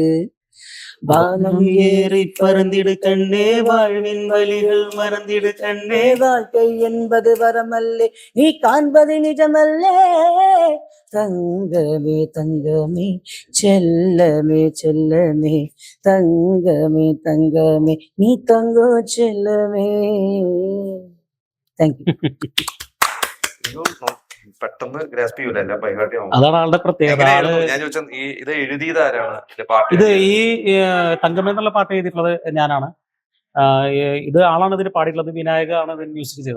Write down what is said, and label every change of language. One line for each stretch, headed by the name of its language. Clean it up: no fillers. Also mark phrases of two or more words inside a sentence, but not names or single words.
Tamil: வானம் ஏறி பறந்திடு கண்ணே, வாழ்வின் வழிகள் மறந்திடு கண்ணே. வாழ்க்கை என்பது வரமல்லே, நீ காண்பது நிஜமல்லே. தங்கமே தங்கமே செல்லமே செல்லமே, தங்கமே தங்கமே நீ தங்கோ செல்லமே.
English: Thank you.
Malayalam: പെട്ടെന്ന് ഗ്രാസ്പ് ചെയ്യൂല ബൈഹാർട്ടിയാവും. അതാണ് ആളുടെ പ്രത്യേകത. ഞാൻ ചോദിച്ചത് ഇത് എഴുതിയത് ആരാണ്? ഇത് ഈ തങ്കമേ എന്നുള്ള പാട്ട് എഴുതിയിട്ടുള്ളത് ഞാനാണ്. ഇത് ആളാണ് ഇതിന് പാടിയിട്ടുള്ളത്. വിനായക ആണ് ഇതിന് മ്യൂസിക് ചെയ്തത്.